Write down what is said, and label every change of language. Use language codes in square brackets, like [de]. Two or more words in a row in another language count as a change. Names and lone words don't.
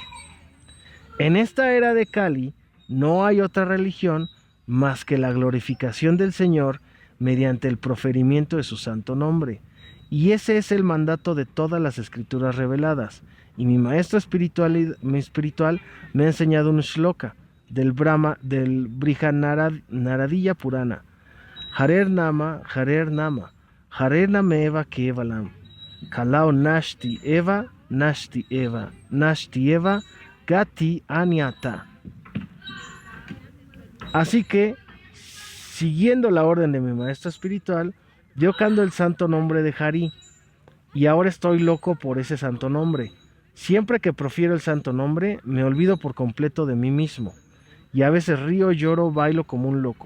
[es] En esta era de Kali no hay otra religión más que la glorificación del Señor mediante el proferimiento de su santo nombre, y ese es el mandato de todas las escrituras reveladas, y mi maestro espiritual me ha enseñado un shloka del Brahma, del Brihadaranyaka Purana. [sa] Harer Nama, Harer Nameva Kevalam, Kalao Nashti Eva, Nashti Eva, Gati Anyata. [es] Así que, siguiendo la orden de mi maestro espiritual, yo canto el santo nombre de Hari, y ahora estoy loco por ese santo nombre. Siempre que profiero el santo nombre, me olvido por completo de mí mismo, y a veces río, lloro, bailo como un loco.